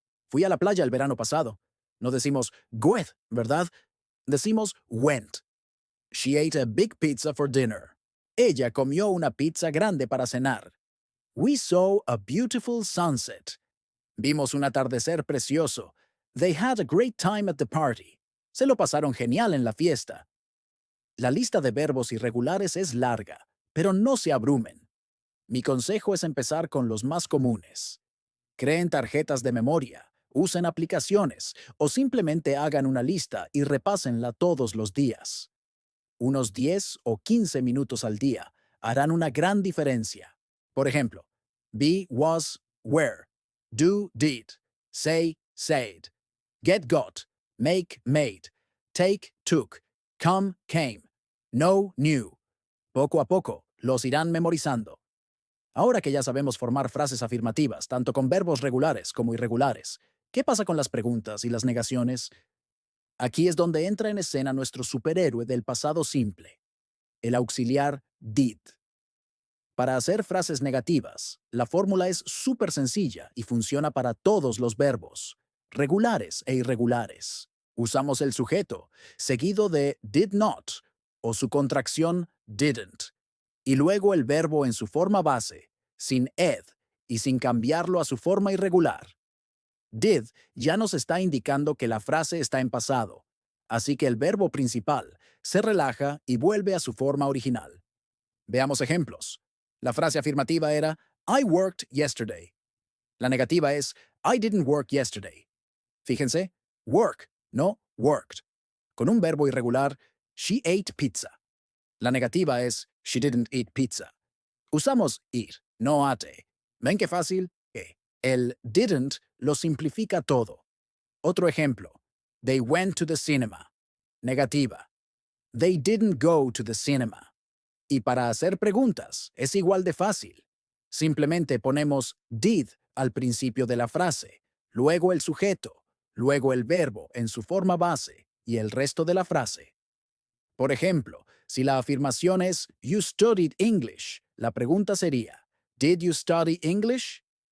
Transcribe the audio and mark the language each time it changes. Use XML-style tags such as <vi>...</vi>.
<es>Fui a la playa el verano pasado. No decimos goeth, ¿verdad? Decimos went.</es> <en>She ate a big pizza for dinner.</en> <es>Ella comió una pizza grande para cenar.</es> <en>We saw a beautiful sunset.</en> <es>Vimos un atardecer precioso.</es> <en>They had a great time at the party.</en> <es>Se lo pasaron genial en la fiesta. La lista de verbos irregulares es larga, pero no se abrumen. Mi consejo es empezar con los más comunes. Creen tarjetas de memoria, usen aplicaciones o simplemente hagan una lista y repásenla todos los días. Unos 10 o 15 minutos al día harán una gran diferencia. Por ejemplo,</es> <en>be, was, were, do, did, say, said, get, got, make, made, take, took, come, came, know, knew.</en> <es>Poco a poco los irán memorizando. Ahora que ya sabemos formar frases afirmativas, tanto con verbos regulares como irregulares, ¿qué pasa con las preguntas y las negaciones? Aquí es donde entra en escena nuestro superhéroe del pasado simple, el auxiliar did. Para hacer frases negativas, la fórmula es súper sencilla y funciona para todos los verbos, regulares e irregulares. Usamos el sujeto, seguido de did not o su contracción didn't, y luego el verbo en su forma base, sin ed y sin cambiarlo a su forma irregular. Did ya nos está indicando que la frase está en pasado, así que el verbo principal se relaja y vuelve a su forma original. Veamos ejemplos. La frase afirmativa era</es> <en>I worked yesterday.</en> <es>La negativa es</es> <en>I didn't work yesterday.</en> <es>Fíjense, work, no worked. Con un verbo irregular,</es> <en>she ate pizza.</en> <es>La negativa es</es> <en>she didn't eat pizza.</en> <es>Usamos eat, no ate. ¿Ven qué fácil? El didn't lo simplifica todo. Otro ejemplo.</es> <en>They went to the cinema. Negativa. They didn't go to the cinema.</en> <es>Y para hacer preguntas es igual de fácil. Simplemente ponemos did al principio de la frase, luego el sujeto, luego el verbo en su forma base y el resto de la frase. Por ejemplo, si la afirmación es</es> <en>You studied English,</en> <es>la pregunta sería</es> <en>Did you study English?</en>